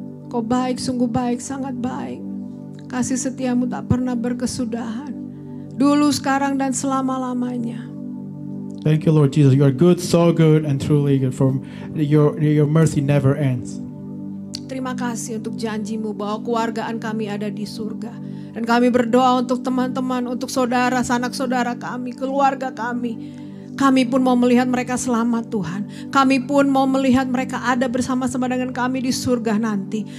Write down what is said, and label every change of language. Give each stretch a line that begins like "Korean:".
Indonesian: Kau baik, sungguh baik, sangat baik. Kasih setiamu tak pernah berkesudahan. Dulu, sekarang, dan selama-lamanya.
English: Thank you, Lord Jesus. You are good, so good, and truly good. For your mercy never ends.
Indonesian: Terima kasih untuk janjimu bahwa keluargaan kami ada di surga. Dan kami berdoa untuk teman-teman, untuk saudara, sanak saudara kami, keluarga kami. Kami pun mau melihat mereka selamat Tuhan. Kami pun mau melihat mereka ada bersama-sama dengan kami di surga nanti.